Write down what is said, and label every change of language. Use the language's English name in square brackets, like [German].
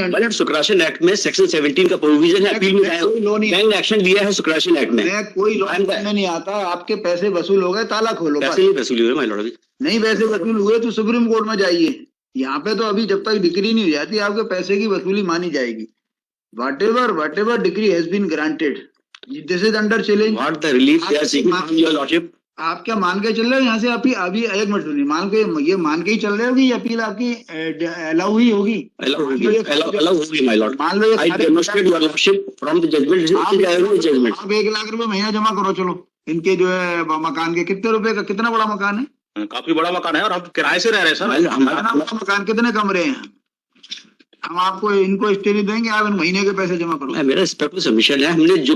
[Hindi] Under सुकराशन act में section 17 का provision है, अपील में बैंक ने एक्शन लिया है सुकराशन एक्ट में। मैं कोई लॉ में नहीं आता, आपके पैसे वसूल हो गए, ताला खोलो। पैसे नहीं वसूल हुए my lord अभी। नहीं पैसे वसूल हुए तो सुप्रीम कोर्ट में जाइए। यहाँ पे तो अभी जब तक डिग्री नहीं हो जाती आपके पैसे की वसूली मानी जाएगी। [English] whatever decree has been granted, this is under challenge. What the relief they are seeking from your lordship? [Hindi] आप क्या मान के चल रहे हो यहाँ से? अभी एक मिनट सुनिए, मान के ही चल रहे हो कि ये अपील आपकी अलाउ ही होगी? अलाउ होगी my lord. मान लो [English] I demonstrate your lordship from the judgment. [Hindi] आप 1 लाख रुपए महीना जमा करो। चलो, इनके जो है मकान के कितने रुपए का, कितना बड़ा मकान है? काफी बड़ा मकान है और हम किराए से रह रहे हैं सर। मकान कितने कमरे हैं? हम आपको इनको स्टे नहीं देंगे, आप इन महीने के पैसे जमा करो। मेरा रिस्पेक्टफुल सबमिशन है, हमने जो